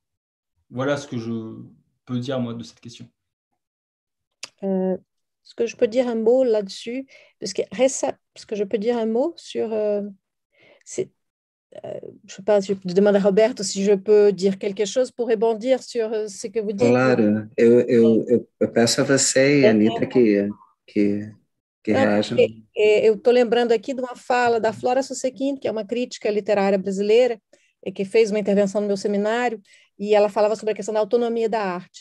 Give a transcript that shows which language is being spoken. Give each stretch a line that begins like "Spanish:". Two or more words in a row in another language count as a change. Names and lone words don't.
French: Voilà ce que je peux dire, moi, de cette question. Est-ce que je peux dire un mot là-dessus? Parce que je peux dire un mot sur... je sais pas, je demande a Roberto
Portuguese: se eu
French: peux dire quelque chose pour rebondir sur ce que vous dites.
Portuguese: Claro, eu peço a você e a Anita que reajam. Eu estou lembrando aqui de uma fala da Flora Susequin, que é uma crítica literária brasileira, que fez uma intervenção no meu seminário, e ela falava sobre a questão da autonomia da arte.